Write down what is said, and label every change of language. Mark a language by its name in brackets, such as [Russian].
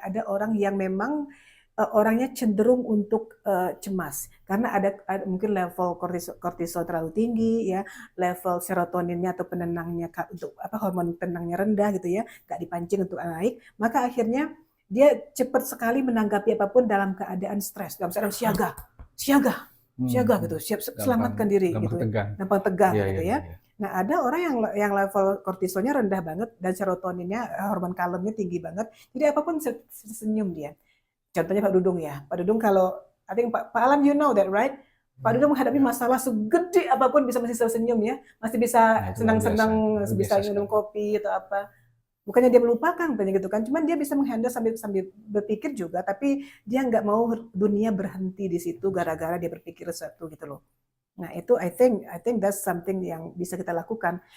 [Indonesian] Ada orang yang memang orangnya cenderung untuk cemas karena ada mungkin level kortisol terlalu tinggi ya, level serotoninnya atau penenangnya untuk hormon tenangnya rendah gitu ya, nggak dipancing untuk naik, maka akhirnya dia cepat sekali menanggapi apapun dalam keadaan stres, dalam keadaan siaga gitu, siap selamatkan diri gitu, gampang tegang gitu ya. Nah ada orang yang level kortisolnya rendah banget dan serotoninnya, hormon kalemnya tinggi banget, jadi apapun senyum dia. Contohnya Pak Dudung ya. [English] Pak Dudung [Indonesian] kalau, [English] I think Pak Alam you know that right? [Indonesian] Pak Dudung menghadapi masalah segede apapun masih senyum ya. Masih bisa senang-senang, masih bisa minum kopi atau apa. Bukannya dia melupakan gitu kan. Cuman dia bisa menghandle sambil berpikir juga. Tapi dia nggak mau dunia berhenti di situ gara-gara dia berpikir sesuatu gitu loh. Nah itu [English] I think that's something [Indonesian] yang bisa kita lakukan.